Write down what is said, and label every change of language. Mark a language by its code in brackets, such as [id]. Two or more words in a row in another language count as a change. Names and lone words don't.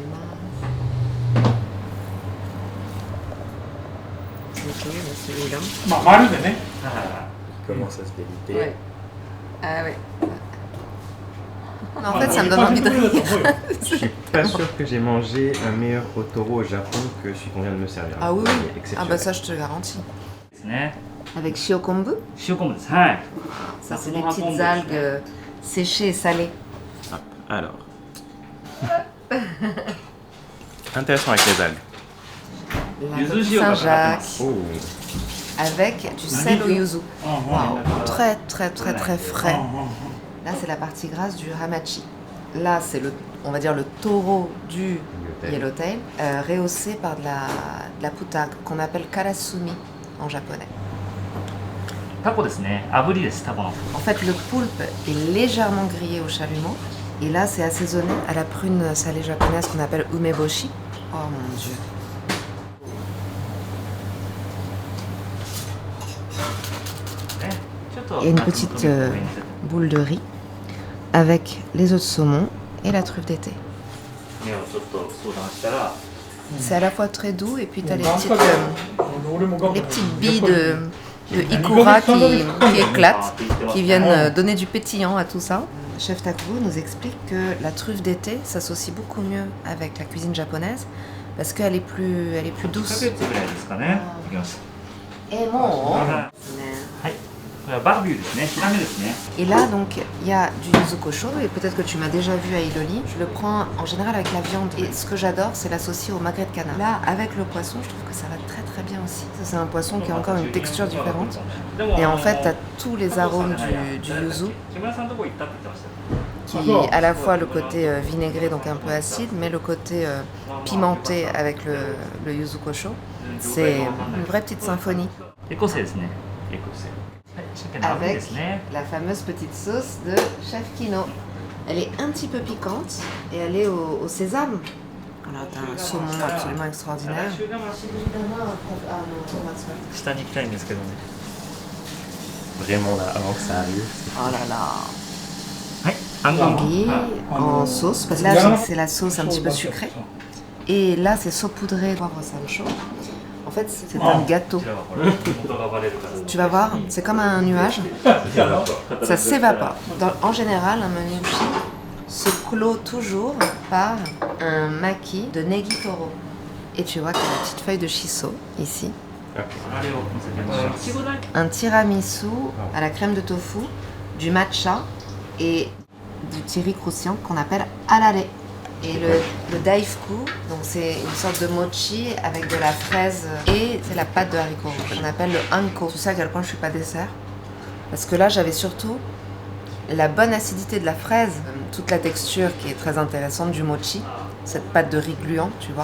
[fr] Ok, celui-là. Il commence à se déliter. Ouais. Ah ouais. En fait, ça me donne envie de rire. Je suis pas sûr que j'ai mangé un meilleur otoro au Japon que celui qu'on vient de me servir. Ah oui, Il est oui. Ah exceptionnel. bah ça, je te le garantis. [ja] ですね。 [fr] Avec shiokombu. [ja] Shiokombu です。はい。 [fr] Ça, c'est des petites algues séchées et salées. Hop, alors. Intéressant avec les algues. La Yuzu coquille shio Saint-Jacques Oh, avec du sel au yuzu. Waouh, très très très très frais. Là, c'est la partie grasse du hamachi. Là, c'est on va dire le taureau du yellowtail, rehaussé par de la puta qu'on appelle karasumi en japonais. [ja] タコですね。炙りです、タコの。 [fr] En fait, le poulpe est légèrement grillé au chalumeau. Et là, c'est assaisonné à la prune salée japonaise qu'on appelle umeboshi. Oh mon dieu. Il y a une petite boule de riz avec les œufs de saumon et la truffe d'été. C'est à la fois très doux et puis tu as les petites billes de ikura qui éclatent, qui viennent donner du pétillant à tout ça. Chef Takubo nous explique que la truffe d'été s'associe beaucoup mieux avec la cuisine japonaise parce qu'elle est plus douce. [ja] 1ヶ月ぐらいですかね。いきます。 [fr] Et bon. [ja] はい。これはバービューですね。ヒラメですね。 [fr] Et là, donc, il y a du yuzuko chaud, et peut-être que tu m'as déjà vu à Iloli. Je le prends en général avec la viande, et ce que j'adore, c'est l'associer au magret de canard. Là, avec le poisson, je trouve que ça va très très bien aussi. Ça, c'est un poisson qui a encore une texture différente. Et en fait, tu as tous les arômes du yuzu, [ja] 木村さんのとこ行ったって言ってましたよ。 [fr] qui à la fois le côté vinaigré, donc un peu acide, mais le côté pimenté avec le yuzuko chaud. C'est une vraie petite symphonie. [ja] エコセですね。エコセ。はい。鮭の炙り [fr] Avec [ja] ですね。 [fr] la fameuse petite sauce de Chef Kino. Elle est un petit peu piquante et elle est au sésame. Voilà, t'as un saumon absolument extraordinaire. [ja] 下に行きたいんですけどね。 [fr] Vraiment là, avant que ça arrive. Oh là là. [ja] はい。アンゴン。 [fr] Tanguy en sauce, parce que là c'est la sauce un petit peu sucrée. Et là c'est saupoudré de poivre sancho. En fait c'est un gâteau. [ja] こちらはこれ元がバレるから。 [fr] Tu vas voir, c'est comme un nuage. Ça s'évapore. En général, un menu sushi se clôt toujours par un maki de negitoro. Et tu vois qu'il y a la petite feuille de shiso ici. [ja] あれを乗せてみます。いちごだけ。 [fr] Un tiramisu à la crème de tofu, du matcha et du tiri croustillant qu'on appelle arare. Et le daifuku, donc c'est une sorte de mochi avec de la fraise et c'est la pâte de haricots rouges. On appelle le anko. C'est ça à quel point je suis pas dessert. Parce que là j'avais surtout la bonne acidité de la fraise, toute la texture qui est très intéressante du mochi, cette pâte de riz gluant, tu vois.